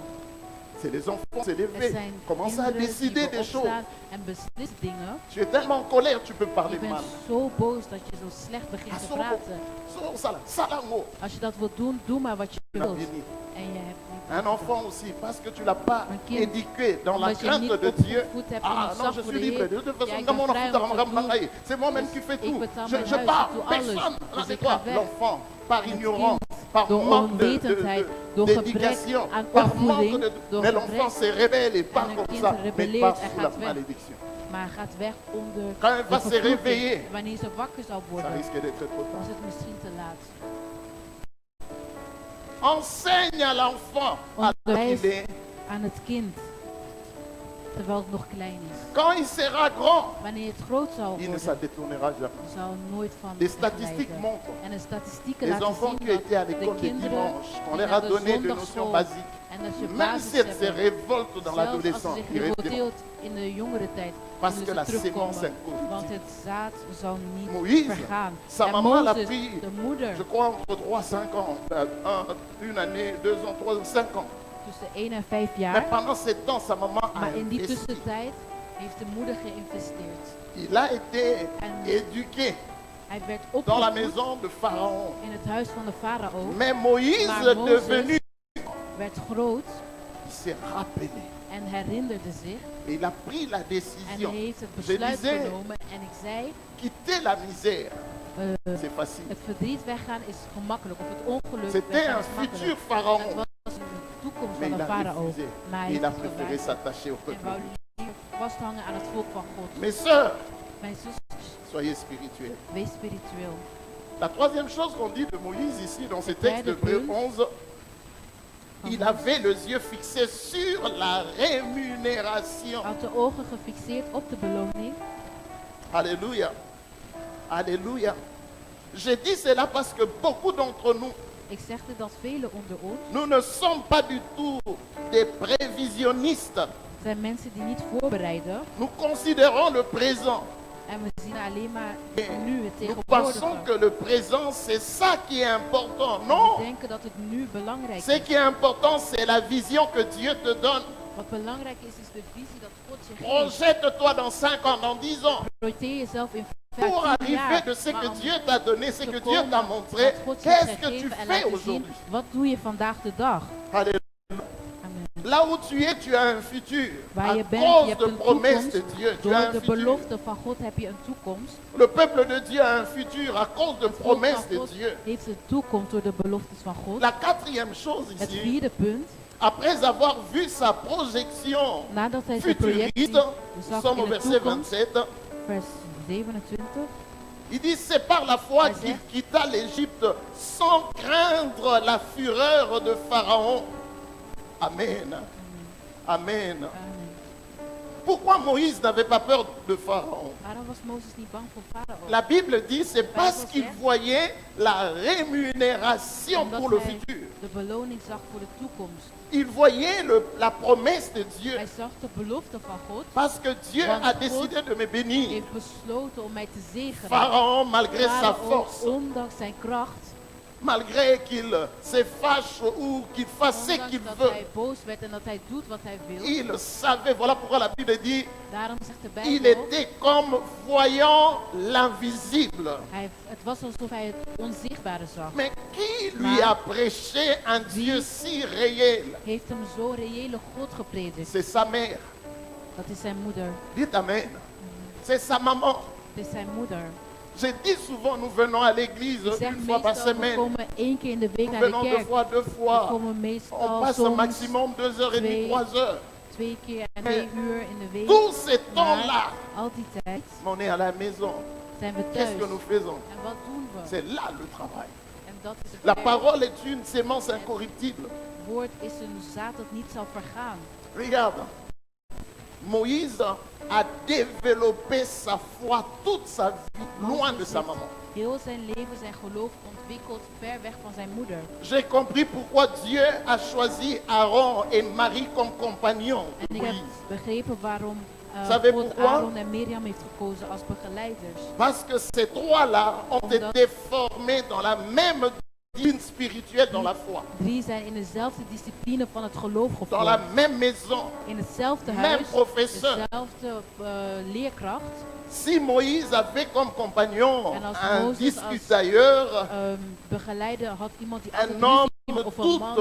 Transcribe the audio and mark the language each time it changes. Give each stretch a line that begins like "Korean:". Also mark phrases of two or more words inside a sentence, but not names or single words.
French: C'est les enfants, c'est les
Dutch: Er
French: faits.
Dutch: zijn
French: Commence à
Dutch: kinderen
French: décider
Dutch: die
French: des choses.
Dutch: opstaan en beslissen dingen.
French: Tu es tellement en colère, tu peux
Dutch: Je
French: parler
Dutch: bent
French: mal.
Dutch: zo boos dat je zo slecht begint te
Lingala: Asoko.
Dutch: praten.
Lingala: Salango.
Dutch: Als je dat wilt doen, doe maar wat je
French: Tu n'as
Dutch: wilt.
French: bien dit.
Dutch: En je hebt niet
French: Un
Dutch: gedaan.
French: enfant aussi, parce que tu ne l'as pas
Dutch: Un kind.
French: éduqué dans la
Dutch: Omdat je
French: crainte
Dutch: niet
French: de Dieu.
Dutch: opgevoed hebt in
French: Ah
Dutch: ontzag
French: non, je
Dutch: voor
French: suis
Dutch: de
French: libre.
Dutch: Heer.
French: De toute
Dutch: Ja,
French: façon,
Dutch: ik
French: dans
Dutch: ben
French: mon
Dutch: vrij
French: enfant,
Dutch: om te doen.
French: c'est moi-même
Dutch: Dus
French: qui fais
Dutch: ik
French: tout.
Dutch: betaal
French: Je
Dutch: mijn huis,
French: pars,
Dutch: ik doe
French: personne.
Dutch: alles.
French: Là,
Dutch: Dus
French: c'est
Dutch: ik
French: toi,
Dutch: ga weg.
French: l'enfant, par
Dutch: En het
French: ignorance,
Dutch: kind,
French: par
Dutch: door
French: manque
Dutch: onwetendheid, door gebrek
French: d'éducation,
Dutch: aan
French: par manque
Dutch: opvoeding,
French: de...
Dutch: door
French: Mais l'enfant
Dutch: gebrek,
French: se révèle et part
Dutch: een
French: comme
Dutch: kind
French: ça, mais
Dutch: rebelleert
French: part
Dutch: en
French: sous la
Dutch: gaat weg.
French: malédiction.
Dutch: maar gaat weg onder
French: Quand elle
Dutch: de
French: va se
Dutch: vervloeking.
French: réveiller,
Dutch: Wanneer ze wakker zou
French: ça
Dutch: worden,
French: risque d'être trop
Dutch: was
French: tard.
Dutch: het misschien te laat.
French: Enseigne à l'enfant à
Dutch: Onderwijs
French: qu'il est.
Dutch: aan het kind, terwijl het nog klein is.
French: Quand il sera grand,
Dutch: Wanneer het groot zal
French: il ne
Dutch: worden,
French: s'en détournera jamais.
Dutch: zal nooit van
French: Les statistiques
Dutch: wegleiden.
French: montrent.
Dutch: En de statistieken
French: Les
Dutch: laten
French: enfants
Dutch: zien
French: qui ont été à
Dutch: dat de
French: l'école de
Dutch: kinderen
French: dimanche, on
Dutch: die
French: leur a
Dutch: naar de
French: donné des
Dutch: zondagschool
French: notions basiques.
Dutch: en dat je
French: Même
Dutch: basis
French: si elles se
Dutch: hebben,
French: révoltent dans
Dutch: zelfs als ze
French: l'adolescence,
Dutch: zich
French: ils reviendront.
Dutch: revolteert in de jongere tijd,
French: Parce
Dutch: zullen
French: que
Dutch: ze
French: la sémence
Dutch: terugkomen.
French: est corruptible.
Dutch: Want het zaad zal niet
French: Moïse,
Dutch: vergaan.
French: sa
Dutch: En
French: maman l'a
Dutch: Mozes,
French: pris,
Dutch: de moeder,
French: je crois, entre 3 et 5 ans. Une année, 2 ans, 3 ans, 5 ans.
Dutch: tussen 1 en 5
French: Mais
Dutch: jaar.
French: pendant ce temps, sa maman a
Dutch: Maar in die
French: investi.
Dutch: tussentijd heeft de moeder geïnvesteerd.
French: Il a été
Dutch: En
French: éduqué
Dutch: hij werd
French: dans la
Dutch: opgevoed
French: maison de Pharaon.
Dutch: in het huis van de farao.
French: Mais Moïse,
Dutch: Maar Mozes
French: devenu,
Dutch: werd groot
French: il s'est rappelé.
Dutch: en herinnerde zich.
French: Et il a pris la
Dutch: En
French: décision.
Dutch: hij heeft het
French: Je
Dutch: besluit
French: disais,
Dutch: genomen. En ik zei,
French: quitter la misère, c'est facile.
Dutch: het verdriet weggaan is gemakkelijk. Of het ongeluk
French: C'était
Dutch: weggaan
French: un
Dutch: is gemakkelijk.
French: futur Pharaon.
Dutch: Het was een toekomst
French: Mais
Dutch: van
French: il
Dutch: de
French: a
Dutch: farao.
French: refusé.
Dutch: Maar hij
French: Il a
Dutch: heeft
French: préféré
Dutch: geweigerd
French: s'attacher au
Dutch: en
French: peuple.
Dutch: wou liever vasthangen aan het volk van God.
French: Mes sœurs,
Dutch: Mijn zusters,
French: soyez spirituels.
Dutch: wees spiritueel.
French: La troisième chose qu'on dit de Moïse ici dans ce texte de Hébreux 11, il avait les yeux fixés sur la rémunération.
Dutch: Had de ogen gefixeerd op de beloning.
French: Alléluia. Alléluia. Je dis cela parce que beaucoup d'entre nous,
Dutch: Ik zeg dit dat velen onder ons
French: nous ne sommes pas du tout des prévisionnistes.
Dutch: zijn mensen die niet voorbereiden.
French: Nous considérons le présent.
Dutch: En we zien alleen maar nu, het
French: Nous pensons
Dutch: tegenwoordige.
French: que le présent, c'est ça qui est important.
Dutch: We
French: Non.
Dutch: denken dat het nu belangrijk
French: Ce
Dutch: is.
French: qui est important, c'est la vision que Dieu te donne.
Dutch: Wat belangrijk is, is de visie dat God je geeft.
French: Projette-toi dans 5 ans, dans 10 ans.
Dutch: Projecteer jezelf in
French: Pour
Dutch: 15
French: arriver
Dutch: jaar.
French: de ce
Dutch: Maar
French: que
Dutch: om
French: Dieu t'a donné, ce
Dutch: te
French: que Dieu
Dutch: komen
French: t'a montré,
Dutch: wat God je
French: qu'est-ce
Dutch: heeft
French: que tu
Dutch: gegeven en
French: fais
Dutch: laten zien,
French: aujourd'hui?
Dutch: wat doe je vandaag de dag?
French: Alléluia. Amen. Là où tu es, tu as un futur.
Dutch: Waar
French: À
Dutch: je bent, je
French: cause
Dutch: hebt
French: de
Dutch: een
French: promesses de
Dutch: toekomst.
French: Dieu, tu as
Dutch: Door
French: un
Dutch: de
French: futur.
Dutch: belofte van God heb je een toekomst.
French: Le peuple de Dieu a un futur à cause de
Dutch: Het volk
French: promesses
Dutch: van
French: de
Dutch: God
French: Dieu.
Dutch: heeft een toekomst door de beloftes van God.
French: La quatrième chose
Dutch: Het
French: ici,
Dutch: vierde punt,
French: après avoir vu sa projection
Dutch: nadat hij zijn projectie
French: futuriste, nous
Dutch: zag
French: sommes au
Dutch: in de
French: verset
Dutch: toekomst,
French: 27,
Dutch: vers 27,
French: il dit c'est par la foi Vas-y. qu'il quitta l'Égypte sans craindre la fureur de Pharaon. Amen. Amen. amen. Pourquoi Moïse n'avait pas peur de Pharaon?
Dutch: Waarom was Mozes niet bang voor Farao?
French: La Bible dit c'est parce qu'il voyait la rémunération
Dutch: Omdat
French: pour le
Dutch: hij
French: futur.
Dutch: de beloning zag voor de toekomst.
French: Il voyait la promesse de Dieu.
Dutch: Hij zag de belofte van God.
French: Parce que Dieu
Dutch: Want
French: a
Dutch: God
French: décidé de me bénir.
Dutch: heeft besloten om mij te zegenen.
French: Pharaon, malgré sa
Dutch: Farao,
French: force,
Dutch: ondanks zijn kracht,
French: malgré qu'il se fâche ou qu'il fasse ce
Dutch: ondanks
French: qu'il
Dutch: dat
French: veut,
Dutch: hij boos werd en dat hij doet wat hij wil.
French: il savait, voilà pourquoi la Bible dit,
Dutch: Daarom zegt de
French: il
Dutch: Bijbel,
French: était comme voyant l'invisible.
Dutch: het was alsof hij het onzichtbare zag.
French: Mais qui lui a prêché un Dieu si réel?
Dutch: Heeft hem zo reële God gepredikt.
French: C'est sa mère.
Dutch: Dat is zijn moeder.
French: Dites Amen. C'est sa maman.
Dutch: Het is zijn moeder.
French: Je dis souvent, nous venons à l'église
Dutch: Ik zeg
French: une fois par
Dutch: meestal, we
French: semaine.
Dutch: komen 1 keer in de week
French: Nous
Dutch: naar de
French: venons deux
Dutch: kerk.
French: fois.
Dutch: We komen
French: On
Dutch: meestal
French: passe
Dutch: soms
French: maximum 2h30,
Dutch: twee-
French: 3h.
Dutch: 2 keer en 2 uur in de week.
French: Tout ce temps-là,
Dutch: Maar al die tijd
French: on est à la maison.
Dutch: zijn we
French: Qu'est-ce
Dutch: thuis.
French: que nous faisons?
Dutch: En wat doen we?
French: C'est là le travail.
Dutch: En dat is het
French: La
Dutch: werk.
French: parole est une sémence incorruptible.
Dutch: Het woord is een zaad dat niet zal vergaan.
French: Regarde, Moïse a développé sa foi toute sa vie, loin de sa maman.
Dutch: Heel zijn leven, zijn geloof ontwikkeld ver weg van zijn moeder.
French: J'ai compris pourquoi Dieu a choisi Aaron et Marie comme compagnons.
Dutch: En ik heb
French: Moïse.
Dutch: begrepen waarom
French: Savez
Dutch: God
French: pourquoi?
Dutch: Aaron en Mirjam heeft gekozen als begeleiders.
French: Parce que ces trois-là ont
Dutch: Omdat-
French: été formés dans la même discipline spirituelle dans la foi.
Dutch: 3 zijn in dezelfde discipline van het geloof
French: Dans la
Dutch: gevormd.
French: même maison,
Dutch: In hetzelfde
French: même
Dutch: huis,
French: professeur.
Dutch: dezelfde leerkracht.
French: Si Moïse avait comme compagnon
Dutch: En als
French: un
Dutch: Mozes
French: discutailleur,
Dutch: Begeleider had iemand die
French: un
Dutch: altijd
French: homme
Dutch: ruzie of een man